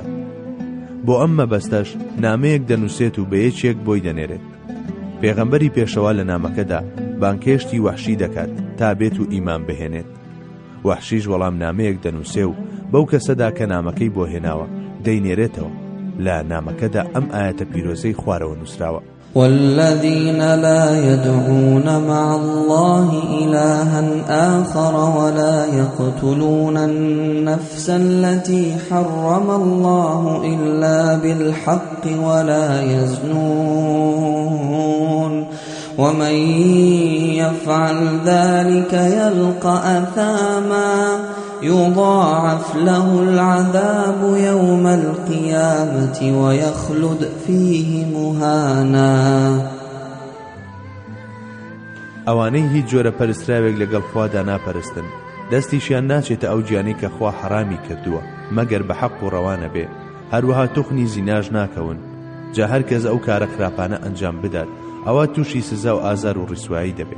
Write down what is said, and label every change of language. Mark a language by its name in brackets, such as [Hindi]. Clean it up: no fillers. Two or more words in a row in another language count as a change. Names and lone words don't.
[Central Kurdish] بۆ ئەم مەبەستەش نامەیەک دەنووسێت و بە یەکێک بۆی دەنێرێت. پێغەمبەری پێشەوا لە نامەکەدا بانکێشتی وەحشی دەکات تا بێت و ئیمان بهێنێت. وەحشیش وەڵام نامەیەک دەنووسێ و بەو کەسەدا کە نامەکەی بۆ هێناوە دەینێرێتەوە. لە نامەکەدا ئەم ئاەتە پیرۆزەی خوارەوە نووسراوە: [Arabic] والذين لا يدعون مع الله إلها آخر ولا يقتلون النفس التي حرم الله إلا بالحق ولا يزنون ومن يفعل ذلك يلقى أثاما يضاعف له العذاب يوم القيامة ويخلد فيه مهانا. [Central Kurdish] ئەوانەی هیچ جۆرە پەرستراوێک لەگەڵ خوادا ناپەرستن دەستیشیان ناچێتە ئەو گیانەی کە خوا حرامی کردووە مەگەر بە حەق و ڕەوانە بێ، هەروەها توخنی زیناژ ناکەون. جا هەر کەس ئەو کارە خراپانە ئەنجام بدات ئەوە تووشی سزا و ئازار و ڕیسوایی دەبێت.